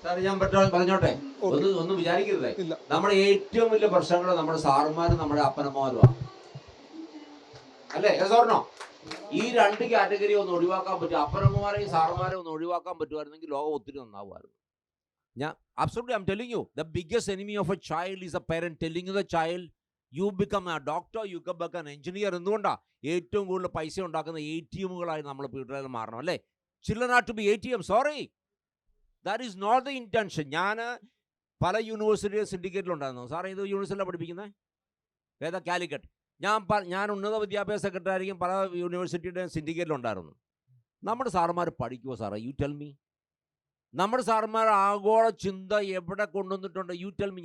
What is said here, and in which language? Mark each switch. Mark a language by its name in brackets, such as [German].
[Malayalam] ഞാൻ പറഞ്ഞോട്ടെ, ഒന്നും വിചാരിക്കരുതേ. നമ്മുടെ ഏറ്റവും വലിയ പ്രശ്നങ്ങൾ നമ്മുടെ സാറുമാരും നമ്മുടെ അപ്പനമ്മമാരുമാണ്, അല്ലേ? സാറിനോ ഈ 2 കാറ്റഗറി ഒന്ന് ഒഴിവാക്കാൻ പറ്റും. അപ്പനമ്മമാരെയും സാറുമാരെയും ഒന്ന് ഒഴിവാക്കാൻ പറ്റുമായിരുന്നെങ്കിൽ ലോകം ഒത്തിരി നന്നാവുമായിരുന്നു. [English] Absolutely, I'm telling you, the biggest enemy of a child is a parent telling the child, you become a doctor, you become an engineer. [Malayalam] എന്തുകൊണ്ടാ? ഏറ്റവും കൂടുതൽ പൈസ ഉണ്ടാക്കുന്ന ATMകളായി നമ്മൾ വീട്ടിൽ മാറണം, അല്ലേ? [English] Children are to be ATM. Sorry, that is not the intention. [Malayalam] ഞാൻ പല യൂണിവേഴ്സിറ്റിയുടെ സിൻഡിക്കേറ്റിലുണ്ടായിരുന്നു. സാർ ഏത് യൂണിവേഴ്സിറ്റിയിലാണ് പഠിപ്പിക്കുന്നത്? ഏതാ? കാലിക്കറ്റ്. ഞാൻ ഉന്നത വിദ്യാഭ്യാസ സെക്രട്ടറിയായിരിക്കും പല യൂണിവേഴ്സിറ്റിയുടെ സിൻഡിക്കേറ്റിലുണ്ടായിരുന്നു. നമ്മുടെ സാറുമാർ പഠിക്കുമോ സാറേ? [English] You tell me. [Malayalam] നമ്മുടെ സാറുമാർ ആഗോള ചിന്ത എവിടെ കൊണ്ടുവന്നിട്ടുണ്ട്? You tell me.